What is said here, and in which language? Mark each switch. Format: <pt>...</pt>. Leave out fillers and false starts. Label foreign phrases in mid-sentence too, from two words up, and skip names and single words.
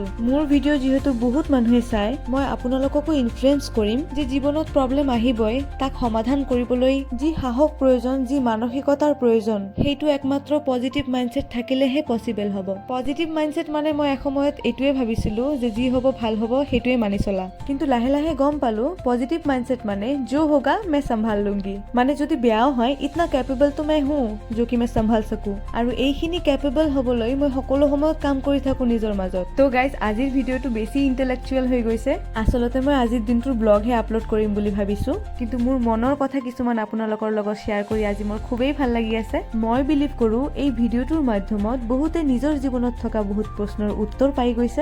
<as>মোৰ ভিডিঅ' যিহেতু বহুত মানুহে চাই, মই আপোনালোককো ইনফ্লুৱেঞ্চ কৰিম যে জীৱনত প্ৰব্লেম আহিবই, তাক সমাধান কৰিবলৈ যি সাহস প্ৰয়োজন, যি মানসিকতাৰ প্ৰয়োজন, সেইটো একমাত্ৰ</as> <en>positive mindset</en> <as>থাকিলেহে পচিবল হ'ব।</as> <en>positive mindset</en> <as>মানে মই এসময়ত এইটোৱে ভাবিছিলো যে যি হ'ব ভাল হ'ব সেইটোৱে মানি চলা, কিন্তু লাহে লাহে গম পালো</as> <en>positive mindset</en> <as>মানে</as> <hi>जो होगा मैं संभाल लूंगी,</hi> <as>মানে যদি বেয়াও হয়</as> <hi>इतना कैपेबल तो मैं हूँ जो कि मैं संभाल सकूं।</hi> <as>আৰু এইখিনি কেপেবল হ'বলৈ মই সকলো সময়ত কাম কৰি থাকো নিজৰ মাজত। তো গাইজ আজিৰ ভিডিঅ'টো বেছি ইণ্টেলেকচুৱেল হৈ গৈছে। আচলতে মই আজিৰ দিনটোৰ ব্লগহে আপলোড কৰিম বুলি ভাবিছো, কিন্তু মোৰ মনৰ কথা কিছুমান আপোনালোকৰ লগত শ্বেয়াৰ কৰি আজি মোৰ খুবেই ভাল লাগি আছে। মই বিলিভ কৰো এই ভিডিঅ'টোৰ মাধ্যমত বহুতে নিজৰ জীৱনত থকা বহুত প্ৰশ্নৰ উত্তৰ পাই গৈছে।</as>